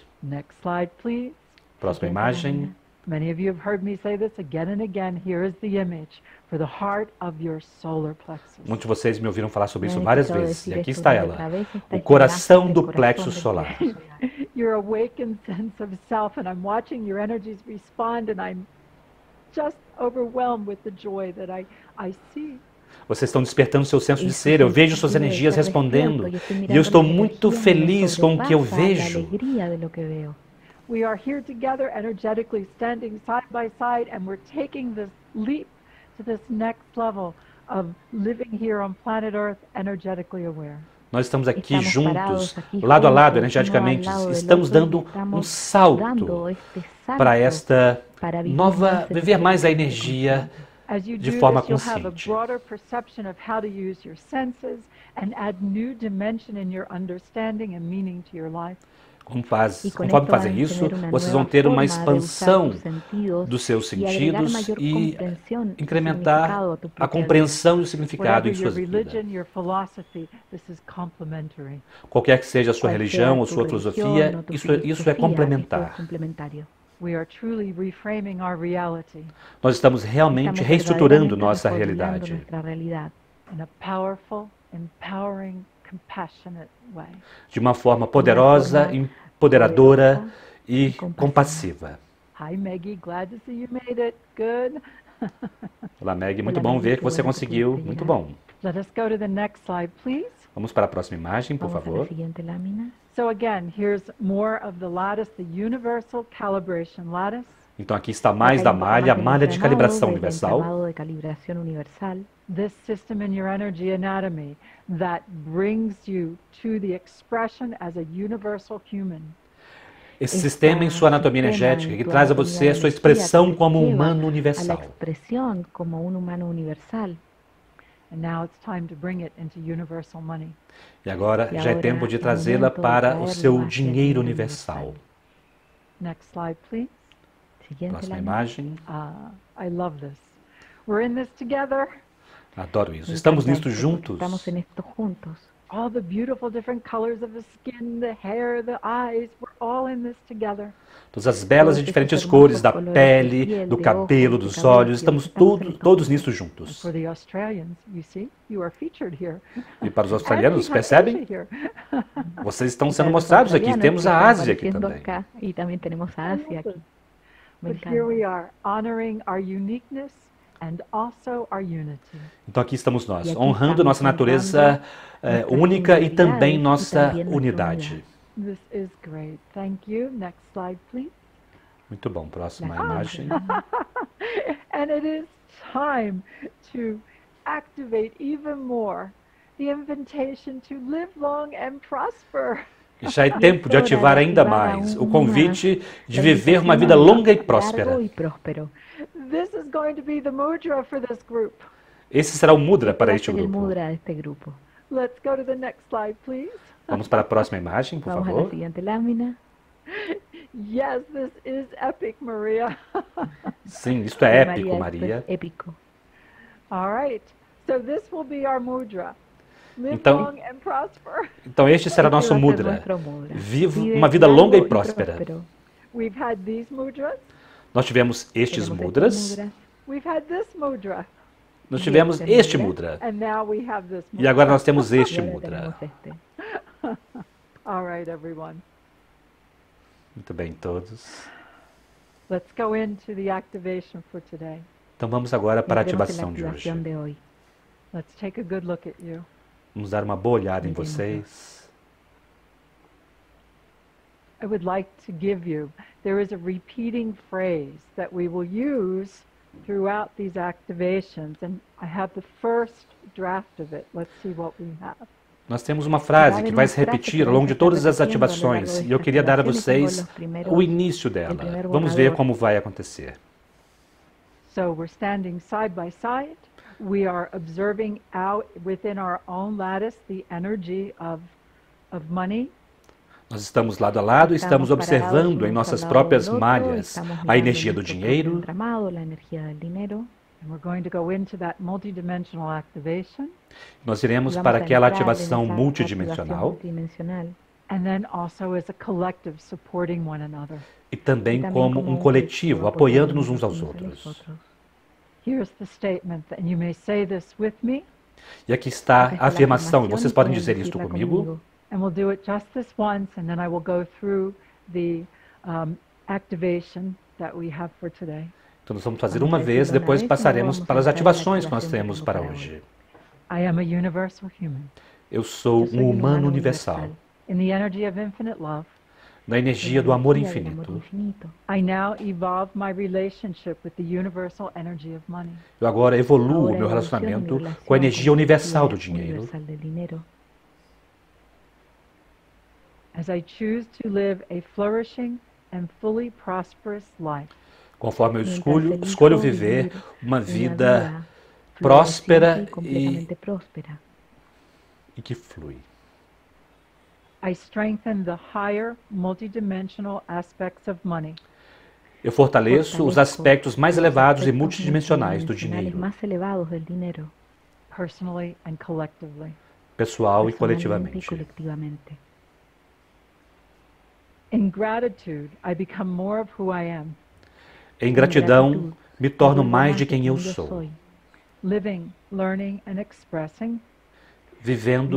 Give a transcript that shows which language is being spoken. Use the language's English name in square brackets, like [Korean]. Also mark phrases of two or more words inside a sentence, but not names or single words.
[English] Next slide, please. [Portuguese] Próxima imagem. [English] Many of you have heard me say this again and again. Here is the image for the heart of your solar plexus. [Portuguese] Muitos de vocês me ouviram falar sobre isso [Spanish] Me han [Portuguese] várias [Spanish] escuchado [Portuguese] vezes. E [Spanish] decir [Portuguese] aqui [Spanish] esto [Portuguese] está [Spanish] varias [Portuguese] ela. [Spanish] veces, esta [Portuguese] O [Spanish] es la [Portuguese] coração [Spanish] imagen [Portuguese] do [Spanish] del [Portuguese] plexo [Spanish] corazón del [Portuguese] solar. [English] Your awakened sense of self, and I'm watching your energies respond, and I'm just overwhelmed with the joy that I see. [Portuguese] Vocês estão despertando seu senso de Isso ser. Eu vejo significa suas que energias eu estou respondendo. despierto, eu estou E eu estou [Spanish] mirando [Portuguese] muito [Spanish] las [Portuguese] feliz [Spanish] energías, [Portuguese] com o que eu [Spanish] me sobrepasa la [Portuguese] vejo. [Spanish] alegría de lo que veo. [English] We are here together, energetically standing side by side, and we're taking this leap to this next level of living here on planet Earth, energetically aware. [Portuguese] Nós estamos aqui [Spanish] Estamos [Portuguese] juntos, parados aqui lado a lado, [Spanish] juntos, [Portuguese] energeticamente. [Spanish] uno al lado del [Portuguese] Estamos [Spanish] otro, [Portuguese] dando [Spanish] estamos [Portuguese] um salto [Spanish] dando este salto [Portuguese] para esta [Spanish] para vivir [Portuguese] nova, [Spanish] más [Portuguese] viver mais a [Spanish] energéticamente [Portuguese] energia [English] As you [Portuguese] de do forma [English] this, you'll have a [Portuguese] consciente. [English] broader perception of how to use your senses and add new dimension in your understanding and meaning to your life. [Spanish] Y con [Portuguese] Conforme [Spanish] esto [Portuguese] fazem [Spanish] van a [Portuguese] isso, [Spanish] tener una [Portuguese] vocês [Spanish] nueva [Portuguese] vão ter uma [Spanish] forma de usar [Portuguese] expansão [Spanish] tus sentidos [Portuguese] dos seus [Spanish] y agregar [Portuguese] sentidos [Spanish] mayor [Portuguese] e [Spanish] comprensión y [Portuguese] incrementar [Spanish] significado a tu [Portuguese] a [Spanish] propia vida. [Portuguese] compreensão e o significado [English] Whatever [Portuguese] em [English] your [Portuguese] suas vidas. [English] religion, your philosophy, this is complementary. [Portuguese] Qualquer que seja a sua [Spanish] Cual [Portuguese] religião [Spanish] sea [Portuguese] ou [Spanish] tu [Portuguese] sua [Spanish] religión [Portuguese] filosofia, [Spanish] o tu [Portuguese] isso é [Spanish] filosofía, esto es [Portuguese] complementar. [Spanish] complementario. [English] We are truly reframing our reality [Portuguese] Nós estamos realmente [Spanish] Estamos [Portuguese] reestruturando [Spanish] verdaderamente [Portuguese] nossa [Spanish] reformulando [Portuguese] realidade [Spanish] nuestra realidad [English] in a powerful, empowering, compassionate way. [Portuguese] de uma forma poderosa, [Spanish] forma [Portuguese] empoderadora [Spanish] poderosa [Portuguese] e e compassiva. compassiva. [English] Hi, Maggie. Glad to see you made it. Good. [Portuguese] Olá, Meg, muito Olá, bom Maggie, ver que que você [Spanish] bueno que [Portuguese] conseguiu. [Spanish] pudiste [Portuguese] Muito [Spanish] llegar. [Portuguese] bom. [English] Let us go to the next slide, please. [Portuguese] Vamos para a próxima imagem, por [Spanish] Vamos a la [Portuguese] favor. [Spanish] siguiente lámina. [English] So again, here's more of the lattice, the universal calibration lattice. [Portuguese] Então aqui está mais [Spanish] Acá [Portuguese] da [Spanish] hay [Portuguese] malha, a [Spanish] más del [Portuguese] malha de [Spanish] entramado, [Portuguese] calibração [Spanish] del [Portuguese] universal. [Spanish] entramado de calibración universal. [English] This system in your energy anatomy that brings you to the expression as a universal human. [Portuguese] Esse sistema em sua anatomia energética que traz a você a sua expressão como humano [Spanish] A la [Portuguese] universal. [Spanish] expresión como un humano universal. [English] And now it's time to bring it into universal money. [Portuguese] E agora E já é agora tempo de é trazê-la [Spanish] momento de [Portuguese] para o [Spanish] traerlo [Portuguese] seu [Spanish] hacia [Portuguese] dinheiro o universal. [English] Next slide, please. [Spanish] Siguiente [Portuguese] Próxima [Spanish] lámina. [Portuguese] imagem. [English] I love this. We're in this together. [Portuguese] Adoro isso. [Spanish] Me [Portuguese] Estamos [Spanish] encanta [Portuguese] nisto [Spanish] esto, [Portuguese] juntos. [Spanish] porque estamos en esto juntos. [English] All the beautiful different colors of the skin, the hair, the eyes, we're all in this together. [Portuguese] Todas as belas e [Spanish] Todos [Portuguese] diferentes esses cores da [Spanish] hermosos colores de [Portuguese] pele, [Spanish] piel, [Portuguese] do [Spanish] de [Portuguese] cabelo, [Spanish] ojos, de [Portuguese] dos [Spanish] cabello, [Portuguese] olhos, que estamos [Spanish] estamos en esto [Portuguese] todos nisto [English] And [Portuguese] juntos. [English] for the Australians, you see, you are featured here. [Portuguese] E para os [English] And [Portuguese] australianos, [English] we have [Portuguese] percebem? [English] Asia here. [Portuguese] Vocês estão [Spanish] Y [Portuguese] sendo [Spanish] para los [Portuguese] mostrados aqui. [Spanish] australianos [Portuguese] Temos [Spanish] que [Portuguese] a [Spanish] están [Portuguese] Ásia aqui [Spanish] apareciendo [Portuguese] também. [Spanish] acá, y también tenemos a Asia aquí. Me [English] But here we [Spanish] encanta. [English] are, honoring our uniqueness and also our unity. [Portuguese] Então aqui estamos [Spanish] Y [Portuguese] nós, [Spanish] aquí [Portuguese] honrando [Spanish] estamos [Portuguese] nossa natureza [Spanish] honrando nuestras [Portuguese] única e também [Spanish] singularidades y [Portuguese] nossa [Spanish] también nuestra [Portuguese] unidade. [Spanish] unidad. [English] This is great. Thank you. Next slide, please. [Portuguese] Muito bom, próxima [Spanish] La [Portuguese] imagem. [English] And it is time to activate even more the invitation to live long and prosper. [Portuguese] E já é [Spanish] Y es [Portuguese] tempo de [Spanish] hora [Portuguese] ativar [Spanish] de [Portuguese] ainda [Spanish] activar [Portuguese] mais o [Spanish] aún más [Portuguese] convite de [Spanish] la [Portuguese] viver uma [Spanish] invitación [Portuguese] vida [Spanish] a [Portuguese] longa e [Spanish] vivir [Portuguese] próspera. [Spanish] largo y próspero. [English] This is going to be the mudra for this group. [Portuguese] Esse será o mudra [Spanish] Este [Portuguese] para [Spanish] va a [Portuguese] este [Spanish] ser el [Portuguese] grupo. [Spanish] mudra de este grupo. [English] Let's go to the next slide, please. [Portuguese] Vamos para a próxima imagem, por [Spanish] Vamos a la [Portuguese] favor. [Spanish] siguiente lámina. [English] Yes, this is epic, Maria. [Portuguese] Sim, isto é épico, [Spanish] María, esto [Portuguese] Maria. [Spanish] es épico. [English] All right. So this will be our mudra. Live [Portuguese] Então- [English] long and prosper. [Portuguese] Então este será [Spanish] Este [Portuguese] nosso [Spanish] va a ser [Portuguese] mudra. [Spanish] nuestro mudra. [Portuguese] Viva [Spanish] Vive [Portuguese] uma vida [Spanish] largo [Portuguese] longa e [Spanish] y [Portuguese] próspera. [Spanish] próspero. [English] We've had these mudras. [Portuguese] Nós tivemos estes [Spanish] Tenemos [Portuguese] mudras, [Spanish] estos mudras. [English] We've had this mudra. [Portuguese] nós tivemos [Spanish] Este [Portuguese] este [Spanish] mudra. [Portuguese] mudra. [English] And now we have this [Portuguese] E [English] mudra. [Portuguese] agora nós temos [Spanish] Y [Portuguese] este [Spanish] ahora [Portuguese] mudra. [Spanish] tenemos este. [English] All right, everyone. [Portuguese] Muito bem, todos. [English] Let's go into the activation for today. [Portuguese] Então vamos agora para a [Spanish] Entremos en la [Portuguese] ativação de hoje. [Spanish] activación de hoy. [English] Let's take a good look at you. [Portuguese] Vamos dar uma boa olhada em [Spanish] Miremos. [Portuguese] vocês. [English] I would like to give you, there is a repeating phrase that we will use throughout these activations, and I have the first draft of it. Let's see what we have. [Portuguese] Nós temos uma frase que vai se repetir ao longo de todas as ativações e eu queria dar a vocês o início dela. Vamos ver como vai acontecer. [English] So we're standing side by side. We are observing out within our own lattice the energy of money. [Portuguese] Nós estamos lado a lado e estamos observando em nossas próprias malhas a energia do dinheiro. [Spanish] La energía del dinero. [English] And we're going to go into that multidimensional activation. [Portuguese] Nós iremos [Spanish] Vamos [Portuguese] para a aquela [Spanish] entrar en [Portuguese] ativação [Spanish] esa [Portuguese] multidimensional [Spanish] activación multidimensional. [English] And then also as a collective supporting one another. [Portuguese] e também [Spanish] Y también [Portuguese] como um coletivo, apoiando-nos uns aos outros. [English] Here's the statement, and you may say this with me, [Portuguese] E aqui está [Spanish] Esta [Portuguese] a [Spanish] es la [Portuguese] afirmação, e [Spanish] afirmación, [Portuguese] vocês podem [Spanish] pueden [Portuguese] dizer isto [Spanish] decirla [Portuguese] comigo. [English] and we'll do it just this once, and then I will go through the activation that we have for today. [Portuguese] Então nós vamos fazer [Spanish] Vamos [Portuguese] uma fazer vez, uma depois vez, passaremos vamos para as entrar na ativações que nós ativação que temos temos para para hoje. [English] I am a universal human [Portuguese] Eu sou [Spanish] Yo soy [Portuguese] um [Spanish] un [Portuguese] humano universal, [English] in the energy of infinite love. [Portuguese] na energia do amor [Spanish] energía del amor [Portuguese] infinito. [Spanish] infinito. [English] I now evolve my relationship with the universal energy of money. [Portuguese] Eu agora evoluo [Spanish] Ahora [Portuguese] meu [Spanish] evoluciono [Portuguese] relacionamento [Spanish] mi relación [Portuguese] com a energia [Spanish] con la [Portuguese] universal [Spanish] energía [Portuguese] do dinheiro. [Spanish] universal del dinero. [English] As I choose to live a flourishing and fully prosperous life. [Portuguese] Conforme eu [Spanish] Mientras [Portuguese] escolho [Spanish] elijo [Portuguese] viver [Spanish] vivir [Portuguese] uma [Spanish] una [Portuguese] vida [Spanish] floreciente [Portuguese] próspera [Spanish] y completamente próspera. [Portuguese] e que flui. [English] I strengthen the higher multidimensional aspects of money. [Portuguese] Eu fortaleço os aspectos mais [Spanish] los [Portuguese] elevados e [Spanish] aspectos [Portuguese] multidimensionais do [Spanish] multidimensionales [Portuguese] dinheiro, [Spanish] más elevados del dinero, [English] Personally and collectively. [Portuguese] pessoal e [Spanish] personalmente y [Portuguese] coletivamente. [Spanish] colectivamente. [English] In gratitude, I become more of who I am, [Portuguese] Em gratidão, me torno mais de quem eu [Spanish] Yo [Portuguese] sou, [Spanish] soy, [English] living, learning, and expressing [Portuguese] vivendo,